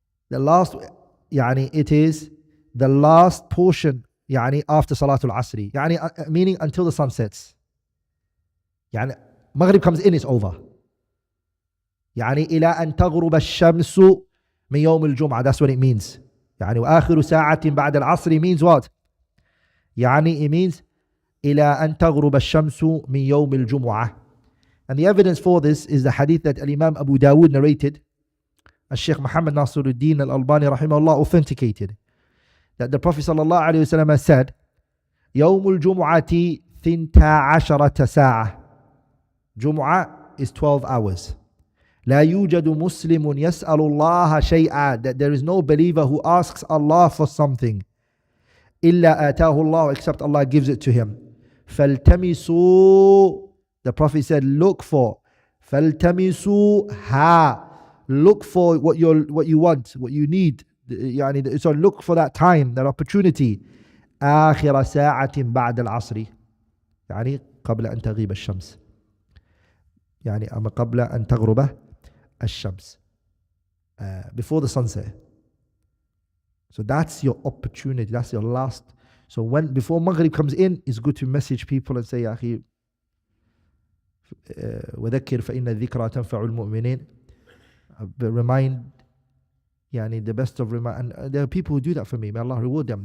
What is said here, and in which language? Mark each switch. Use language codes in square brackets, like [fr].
[en] The last, يعني it is the last portion, يعني after Salatul Asri, يعني meaning until the sun sets. يعني Maghrib comes in, it's over. [ar] يعني إلى أن تغرب الشمس من يوم الجمعة. [en] That's what it means. [ar] يعني وآخر ساعة بعد العصر [en] means what? [ar] يعني [en] it means [ar] إلى أن تغرب الشمس من يوم الجمعة. [en] And the evidence for this is the hadith that Imam Abu Dawood narrated. Sheikh Muhammad Nasiruddin al-Albani rahimahullah authenticated that the Prophet sallallahu alayhi wa sallam said, [ar] يوم الجمعة ثنتا عشرة ساعة. [en] Jum'ah is 12 hours. [ar] لا يوجد مسلم يسأل الله شيئا. [en] That there is no believer who asks Allah for something. [ar] إلا آتاه الله, [en] except Allah gives it to him. فالتمسوا, the Prophet said, look for. فالتمسوها, look for what you want, what you need. يعني, so look for that time, that opportunity. [ar] آخر ساعة بعد العصر. يعني قبل أن تغيب الشمس. يعني أما قبل أن تغرب الشمس. [en] Before the sunset. So that's your opportunity. That's your last. So before Maghrib comes in, it's good to message people and say, [ar] يا أخي وذكر فإن الذكرى تنفع المؤمنين. [en] Remind, يعني the best of remind. And there are people who do that for me. May Allah reward them.